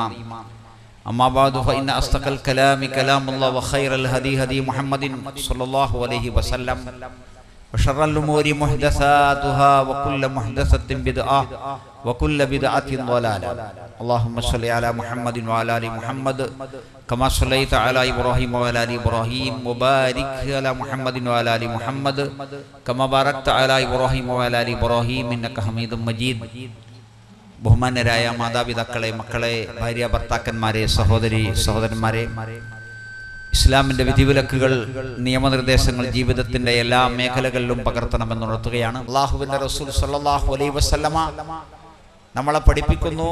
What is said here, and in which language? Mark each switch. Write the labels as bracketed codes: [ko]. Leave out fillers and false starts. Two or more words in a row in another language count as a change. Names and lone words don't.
[ar] أما بعد فإن أصدق الكلام كلام الله وخير الهدي هدي محمد صلى الله عليه وسلم وشر الأمور محدثاتها وكل محدثة بدعة وكل بدعة ضلالة. اللهم صل على محمد وعلى آل محمد كما صليت على إبراهيم وعلى آل إبراهيم وبارك على محمد وعلى آل محمد كما باركت على إبراهيم وعلى آل إبراهيم إنك حميد مجيد. [ml] ബഹുമാന്യരായ മാതാപിതാക്കളെ, മക്കളെ, ഭാര്യ ഭർത്താക്കന്മാരെ, സഹോദരന്മാരെ, ഇസ്ലാമിൻ്റെ വിധിവിലക്കുകൾ, നിയമനിർദ്ദേശങ്ങൾ ജീവിതത്തിൻ്റെ എല്ലാ മേഖലകളിലും പകർത്തണമെന്നുണർത്തുകയാണ്. അല്ലാഹുവിൻ്റെ റസൂൽ [ar] صلى الله عليه وسلم [ml] നമ്മളെ പഠിപ്പിക്കുന്നു.